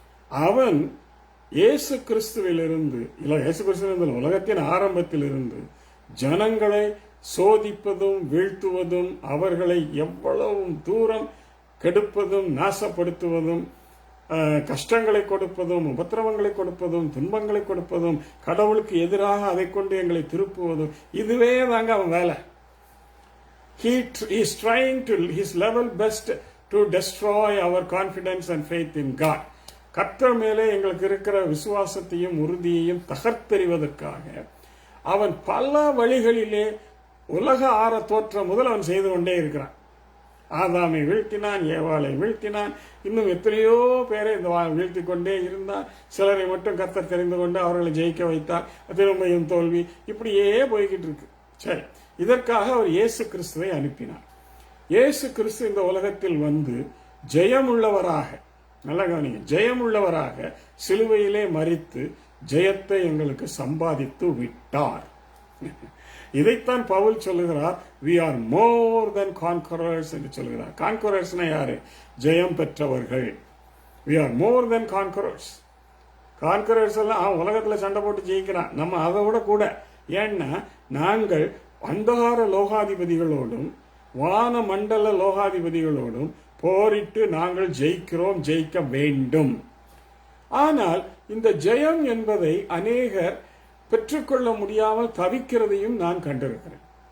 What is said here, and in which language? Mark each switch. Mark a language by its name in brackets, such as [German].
[Tamil] அவன் இயேசு கிறிஸ்துவிலிருந்து உலகத்தின் ஆரம்பத்திலிருந்து ஜனங்களை சோதிப்பதும் வீழ்த்துவதும், அவர்களை எவ்வளவு தூரம் கெடுப்பதும் நாசப்படுத்துவதும், கஷ்டங்களை கொடுப்பதும், உபத்திரவங்களை கொடுப்பதும், துன்பங்களை கொடுப்பதும், கடவுளுக்கு எதிராக அதை கொண்டு எங்களை திருப்புவதும், இதுவே தாங்க அவன் வேலை. [English] He is trying to his level best to destroy our confidence and faith in God. [Tamil] கர்த்தர் மேலே எங்களுக்கு இருக்கிற விசுவாசத்தையும் உறுதியையும் தகர்த்தெறிவதற்காக அவன் பல வழிகளிலே உலக ஆற தோற்றம் முதல் அவன் செய்து கொண்டே இருக்கிறான். ஆதாமை வீழ்த்தினான், ஏவாளை வீழ்த்தினான், இன்னும் எத்தனையோ பேரை இந்த வீழ்த்தி கொண்டே இருந்தான். சிலரை மட்டும் கர்த்தர் தெரிந்து கொண்டு அவர்களை ஜெயிக்க வைத்தார். திரும்பியும் தோல்வி, இப்படியே போய்கிட்டு இருக்கு. சரி, இதற்காக அவர் இயேசு கிறிஸ்துவை அனுப்பினார். இயேசு கிறிஸ்து இந்த உலகத்தில் வந்து ஜெயமுள்ளவராக, நல்லா கவனிங்க, ஜெயமுள்ளவராக சிலுவையிலே மரித்து ஜெயத்தை எங்களுக்கு சம்பாதித்து விட்டார். இதைத்தான் பவுல் சொல்லுகிறார், [English] we are more than conquerors [Tamil] என்று சொல்லுகிறார். கான்கரர்ஸ்னா யாரு? ஜெயம் பெற்றவர்கள். [English] we are more than conquerors. [Tamil] Conquerors எல்லாம் உலகத்துல சண்டை போட்டு ஜெயிக்கிறான், நம்ம அதை விட கூட. ஏன்னா நாங்கள் அந்தகார லோகாதிபதிகளோடும் வான மண்டல லோகாதிபதிகளோடும் போரிட்டு நாங்கள் ஜெயிக்கிறோம், ஜெயிக்க வேண்டும். ஆனால் இந்த ஜெயம் என்பதை அநேகர் பெற்றுக்கொள்ள முடியாமல் தவிக்கிறதையும் நான் கண்டிருக்கிறேன்.